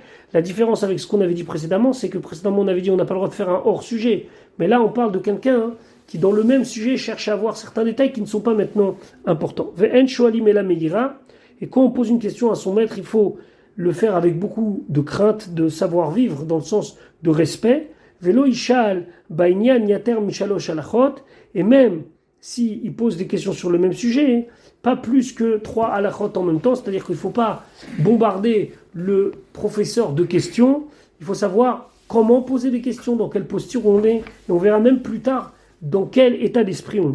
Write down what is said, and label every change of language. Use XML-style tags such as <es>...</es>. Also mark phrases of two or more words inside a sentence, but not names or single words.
<fr>La différence avec ce qu'on avait dit précédemment, c'est que précédemment on avait dit on n'a pas le droit de faire un hors-sujet. Mais là on parle de quelqu'un qui dans le même sujet cherche à avoir certains détails qui ne sont pas maintenant importants. Et quand on pose une question à son maître, il faut le faire avec beaucoup de crainte, de savoir-vivre, dans le sens de respect.</fr> <he>ולא ישאל בעניין יותר משלוש הלכות,</he> <fr>et même s'il pose des questions sur le même sujet, pas plus que 3 halachot en même temps, c'est-à-dire qu'il ne faut pas bombarder le professeur de questions, il faut savoir comment poser des questions, dans quelle posture on est, et on verra même plus tard dans quel état d'esprit on est.</fr>